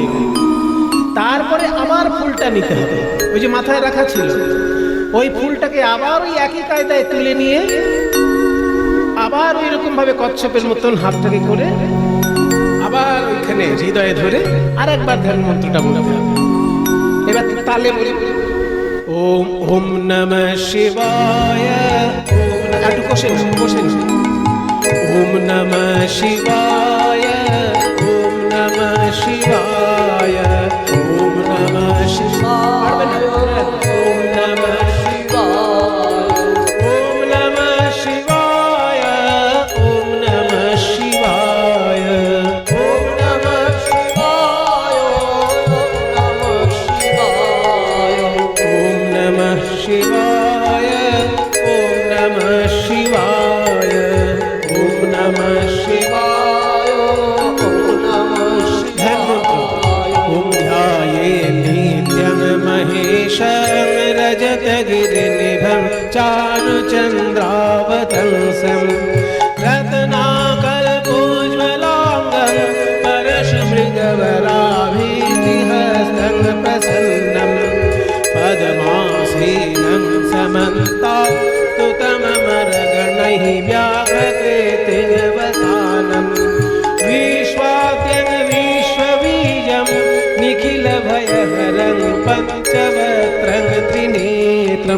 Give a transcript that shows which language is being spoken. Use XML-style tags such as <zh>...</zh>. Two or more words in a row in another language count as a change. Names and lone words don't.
<bn>তারপরে আবার ফুলটা নিতে হবে, ওই যে মাথায় রাখা ছিল, ওই ফুলটাকে আবার ওই একই কায়দায় তুলে নিয়ে আবার ওই রকম ভাবে কচ্ছপের মতন হাতটাকে করে আবার ওইখানে হৃদয়ে ধরে আর একবার ধ্যান মন্ত্রটা বলতে হবে। এবার তালে বলি</bn> <sa>ওম ওম নমঃ শিবায়।</sa> <bn>একটু কষেন</bn> <sa>ওম নমঃ শিবায়, ওম নমঃ শিবায়, ওম নমঃ শিবায়, ওম নমঃ শিবায়, ওম নমঃ শিবায়, ওম নমঃ শিবায়, ওম নমঃ শিবায়, ওম নমঃ শিবায়, ওম নমঃ শিবায়, ওম নমঃ শিবায়, ওম নমঃ শিবায়। ওম ধ্যায়েন নিত্যং মহেশং রজতগিরিনিভং চারুচন্দ্রাবতংশং রত্নাকল্পোজ্জ্বলাঙ্গং परशुमृगवराभीतिहस्तं प्रसन्नं पद्मासीनं समन्तस्तुतममरगणैः व्याघ्रकृतिर्वसानं विश्वाद्यं विश्वबीजं निखिलभयहरं पञ्चवक्त्रं त्रिनेत्रं।</sa>